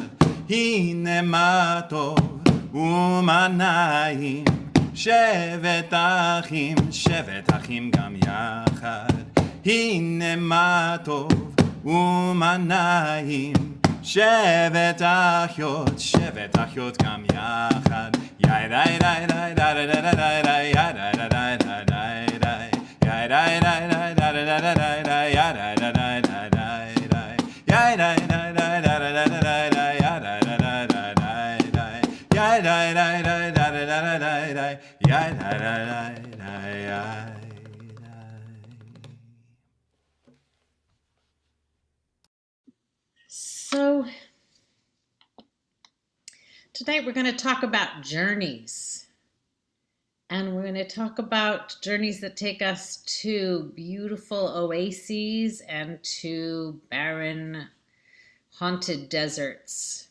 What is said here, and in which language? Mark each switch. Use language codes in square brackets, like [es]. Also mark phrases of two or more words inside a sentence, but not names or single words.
[he] הנה מה טוב ומה נעים שבת אחים גם יחד. הנה מה טוב ומה נעים שבת אחיות גם יחד. יאי די די די די די די די יאי די די די די די יאי די די די די די די די יאי די די די די די יאי די די די די די די די יאי די די די די די יאי די די די די די די די יאי די די די די. [en] So tonight we're going to talk about journeys. And we're going to talk about journeys that take us to beautiful oases and to barren, haunted deserts.